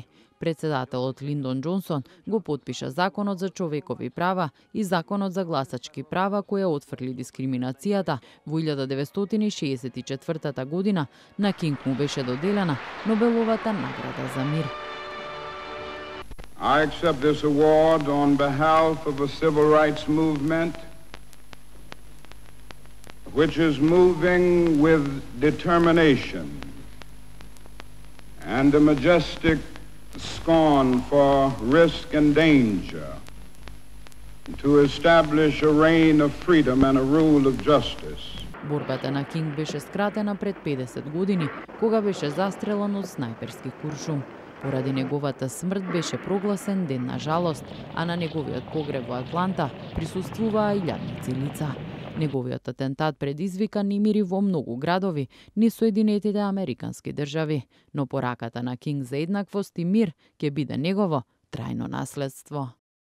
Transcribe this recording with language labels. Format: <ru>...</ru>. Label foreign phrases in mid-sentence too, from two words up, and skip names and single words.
<mk>Председателот Линдон Џонсон го потпиша Законот за човекови права и Законот за гласачки права која отфрли дискриминацијата. Во 1964 година на Кинг му беше доделена Нобеловата награда за мир.</mk> <en>I accept this award on behalf of a civil rights movement which is moving with determination and a majestic scorn for risk and danger to establish a reign of freedom and a rule of justice.</en> <mk>Борбата на Кинг беше скратена пред 50 години, кога беше застрелан од снајперски куршум. Поради неговата смрт беше прогласен ден на жалост, а на неговиот погреб во Атланта присуствуваа илјадници лица. Неговиот атентат предизвика немири во многу градови низ Соединетите Американски држави, но пораката на Кинг за еднаквост и мир ќе биде негово трајно наследство.</mk>